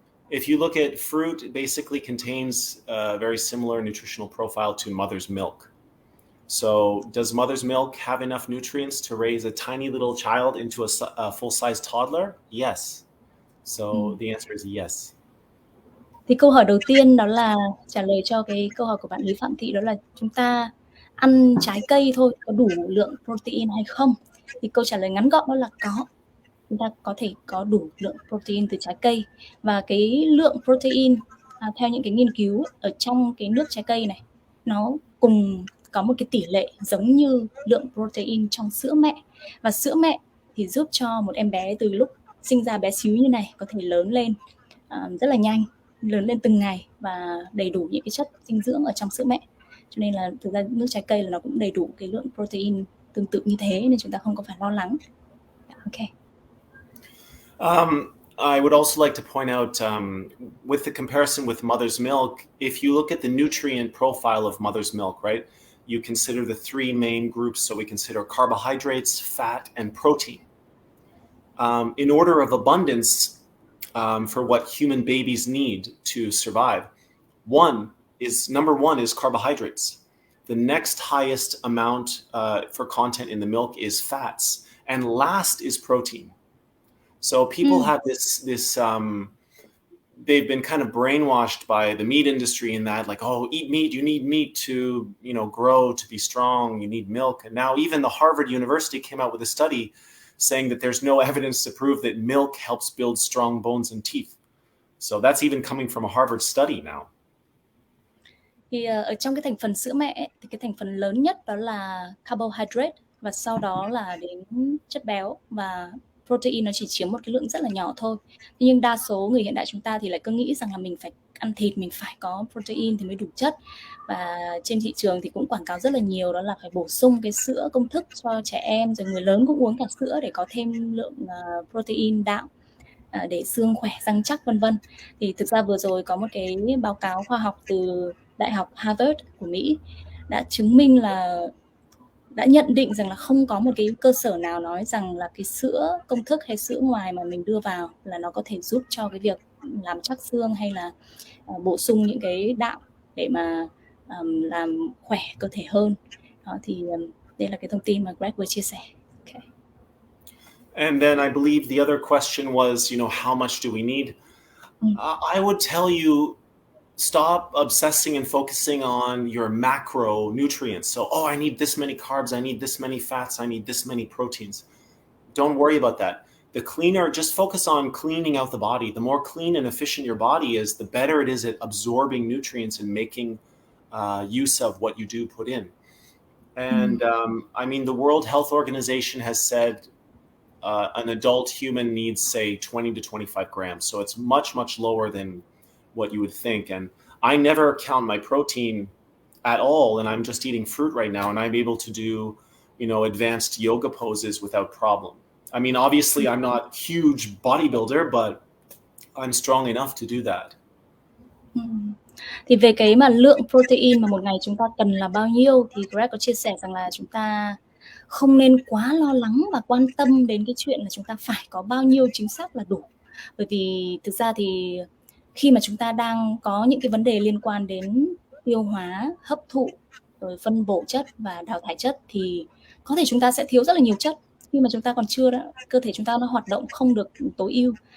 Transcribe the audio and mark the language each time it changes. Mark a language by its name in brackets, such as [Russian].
[English] If you look at fruit, it basically contains a very similar nutritional profile to mother's milk. So, does mother's milk have enough nutrients to raise a tiny little child into a full-size toddler? Yes. So, the answer is yes. [Vietnamese] Thì câu hỏi đầu tiên đó là trả lời cho cái câu hỏi của bạn Lý Phạm Thị, đó là chúng ta ăn trái cây thôi có đủ lượng protein hay không? Thì câu trả lời ngắn gọn đó là có. Chúng ta có thể có đủ lượng protein từ trái cây, và cái lượng protein theo những cái nghiên cứu ở trong cái nước trái cây này nó cùng có một cái tỷ lệ giống như lượng protein trong sữa mẹ, và sữa mẹ thì giúp cho một em bé từ lúc sinh ra bé xíu như này có thể lớn lên rất là nhanh, lớn lên từng ngày và đầy đủ những cái chất dinh dưỡng ở trong sữa mẹ. Cho nên là thực ra nước trái cây là nó cũng đầy đủ cái lượng protein tương tự như thế, nên chúng ta không có phải lo lắng. [English] Okay. I would also like to point out, with the comparison with mother's milk, if you look at the nutrient profile of mother's milk, right, you consider the three main groups. So we consider carbohydrates, fat, and protein. In order of abundance, for what human babies need to survive, number one is carbohydrates. The next highest amount for content in the milk is fats, and last is protein. So people have this they've been kind of brainwashed by the meat industry in that, like, oh, eat meat, you need meat to, grow, to be strong, you need milk. And now even the Harvard University came out with a study saying that there's no evidence to prove that milk helps build strong bones and teeth. So that's even coming from a Harvard study now. [Vietnamese] Thì ở trong cái thành phần sữa mẹ ấy, thì cái thành phần lớn nhất đó là carbohydrate, và sau đó là đến chất béo, và protein nó chỉ chiếm một cái lượng rất là nhỏ thôi. Nhưng đa số người hiện đại chúng ta thì lại cứ nghĩ rằng là mình phải ăn thịt, mình phải có protein thì mới đủ chất. Và trên thị trường thì cũng quảng cáo rất là nhiều, đó là phải bổ sung cái sữa công thức cho trẻ em, rồi người lớn cũng uống cả sữa để có thêm lượng protein đạm để xương khỏe, răng chắc, vân vân. Thì thực ra vừa rồi có một cái báo cáo khoa học từ Đại học Harvard của Mỹ đã chứng minh là đã nhận định rằng là không có một cái cơ sở nào nói rằng là cái sữa công thức hay sữa ngoài mà mình đưa vào là nó có thể giúp cho cái việc làm chắc xương hay là bổ sung những cái đạm để mà làm khỏe cơ thể hơn. Đó, thì đây là cái thông tin mà Greg vừa chia sẻ. [English] Okay. And then I believe the other question was, how much do we need? I would tell you, stop obsessing and focusing on your macronutrients. So, I need this many carbs, I need this many fats, I need this many proteins. Don't worry about that. Just focus on cleaning out the body. The more clean and efficient your body is, the better it is at absorbing nutrients and making use of what you do put in. And the World Health Organization has said an adult human needs, say, 20 to 25 grams. So it's much, much lower than what you would think. And I never count my protein at all, and I'm just eating fruit right now, and I'm able to do, advanced yoga poses without problem. Obviously I'm not a huge bodybuilder, but I'm strong enough to do that. [Vietnamese] Thì về cái mà lượng protein mà một ngày chúng ta cần là bao nhiêu, thì Greg có chia sẻ rằng là chúng ta không nên quá lo lắng và quan tâm đến cái chuyện là chúng ta phải có bao nhiêu chính xác là đủ. Bởi vì thực ra thì khi mà chúng ta đang có những cái vấn đề liên quan đến tiêu hóa, hấp thụ, rồi phân bổ chất và đào thải chất, thì có thể chúng ta sẽ thiếu rất là nhiều chất khi mà chúng ta còn chưa cơ thể chúng ta nó hoạt động không được tối ưu.